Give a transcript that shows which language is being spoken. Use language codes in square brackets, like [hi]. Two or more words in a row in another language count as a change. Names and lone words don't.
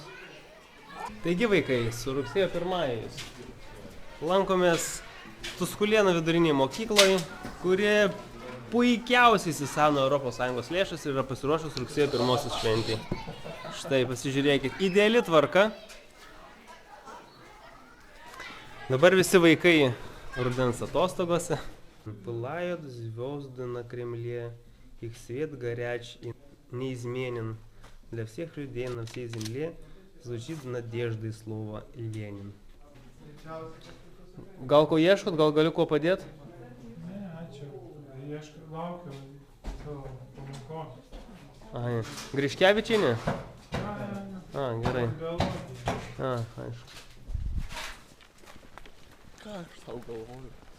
[lt] Taigi vaikai, su rugsėjo 1 lankomės Tuskulėnų vidurinėje mokykloje, kuri puikiausiai įsisavino ES lėšas ir yra pasiruošus rugsėjo 1 šventei. Štai, pasižiūrėkit, ideali tvarka. Dabar visi vaikai rudens atostogose. [ru] Пылают звезды на Кремле, их свет горяч и неизменен. Для всех людей на всей земле звучит надеждой слово Ленин. [lt] Gal ko ieškot, gal galiu kuo padėti? Ne, ačiū. Laukiu savo pamokos. Ai, Griškevičienė? Ne, Gerai. galvoti. Aišku. Ką aš tau galvoju?